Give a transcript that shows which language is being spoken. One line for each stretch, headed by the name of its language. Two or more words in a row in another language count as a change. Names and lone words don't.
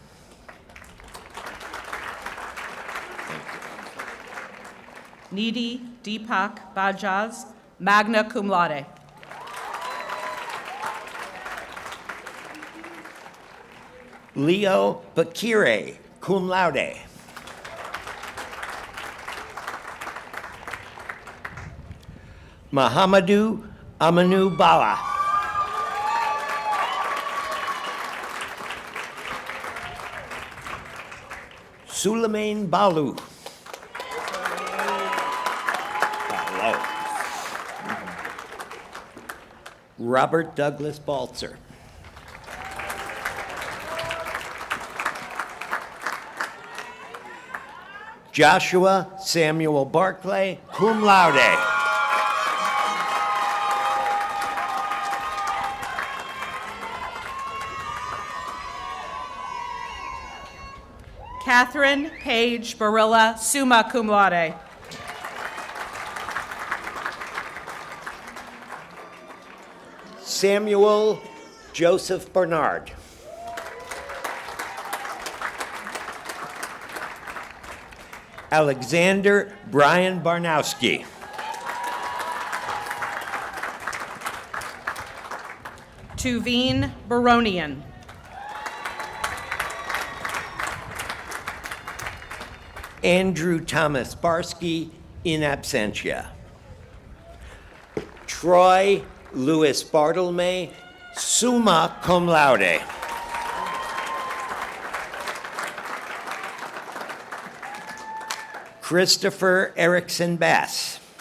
English: Nidhi Deepak Bajaj,
Latin: magna cum laude.
English: Leo Bakire,
Latin: cum laude.
English: Muhammadu Amanu Bala. Sulaiman Balu. Robert Douglas Baltzer. Joshua Samuel Barclay,
Latin: cum laude.
English: Catherine Page Barilla,
Latin: summa cum laude.
English: Samuel Joseph Bernard. Alexander Brian Barnowski. Tuveen Baronian. Andrew Thomas Barsky,
Latin: in absentia.
English: Troy Louis Bartolome,
Latin: summa cum laude.
English: Christopher Erickson Bass.